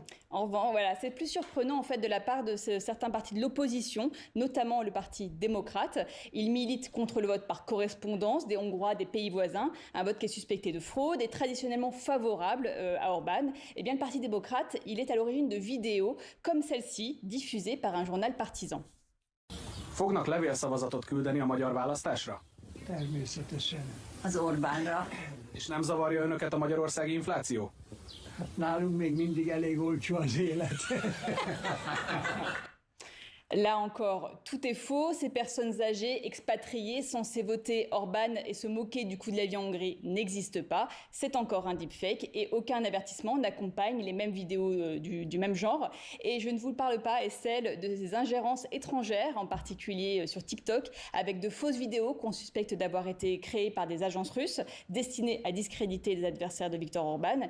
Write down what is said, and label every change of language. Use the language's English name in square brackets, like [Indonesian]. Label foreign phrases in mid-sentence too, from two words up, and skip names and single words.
[French] En revanche, voilà, c'est plus surprenant en fait de la part de certains partis de l'opposition, notamment le Parti démocrate. Ils militent contre le vote par correspondance des Hongrois des pays voisins, un vote qui est suspecté de fraude et traditionnellement favorable à Orban. Eh bien, le Parti démocrate, il est à l'origine de vidéos comme celle-ci, diffusée par un journal partisan. [Hungarian] Fognak levélszavazatot küldeni a magyar választásra? Természetesen. Az Orbánra. És nem zavarja önöket a magyarországi infláció? Hát nálunk még mindig elég olcsó az élet. [French] Là encore, tout est faux. Ces personnes âgées, expatriées, censées voter Orban et se moquer du coût de la vie en Hongrie n'existent pas. C'est encore un deepfake et aucun avertissement n'accompagne les mêmes vidéos du même genre. Et je ne vous parle pas, Estelle, de ces ingérences étrangères, en particulier sur TikTok, avec de fausses vidéos qu'on suspecte d'avoir été créées par des agences russes destinées à discréditer les adversaires de Viktor Orban.